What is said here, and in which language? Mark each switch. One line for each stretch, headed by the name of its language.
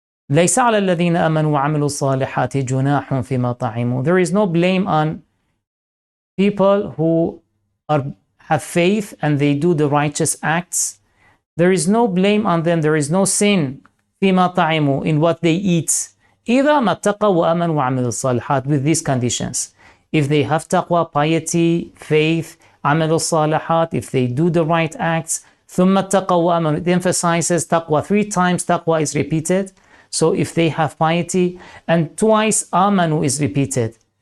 Arabic: لَيْسَ عَلَى الَّذِينَ آمَنُوا وَعَمِلُوا الصَّالِحَاتِ جُنَاحٌ فِيمَا طَعِمُوا.
English: There is no blame on people who have faith and they do the righteous acts. There is no blame on them. There is no sin
Arabic: فِيمَا طَعِمُوا,
English: in what they eat.
Arabic: إِذَا مَا اتَّقَوْا وَآمَنُوا وَعَمِلُوا الصَّالِحَاتِ,
English: with these conditions. If they have taqwa, piety, faith,
Arabic: عَمِلُوا الصَّالِحَاتِ,
English: if they do the right acts,
Arabic: ثُمَّ اتَّقَوْا وَآمَنُوا,
English: it emphasizes taqwa. 3 times taqwa is repeated. So if they have piety, and twice amanu is repeated.